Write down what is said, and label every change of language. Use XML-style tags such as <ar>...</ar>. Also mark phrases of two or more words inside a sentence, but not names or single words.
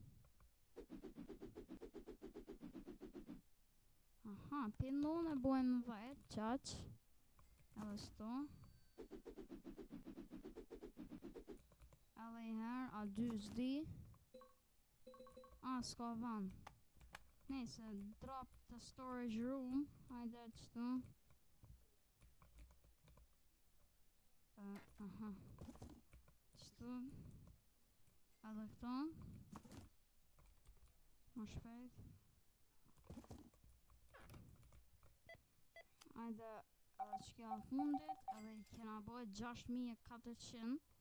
<sq>Aha, pindon e bojmë 10, qaq. Edhe shtu. Edhe i her, a 2 s'di. S'ka van. Nese,</sq> <en>drop the storage room.</en> <sq>Hajde qëtu. Aha. Qëtu. Edhe këto. Ma shpejt. Hajde, edhe që kjo fundit, edhe i kena bojt 6400.</sq>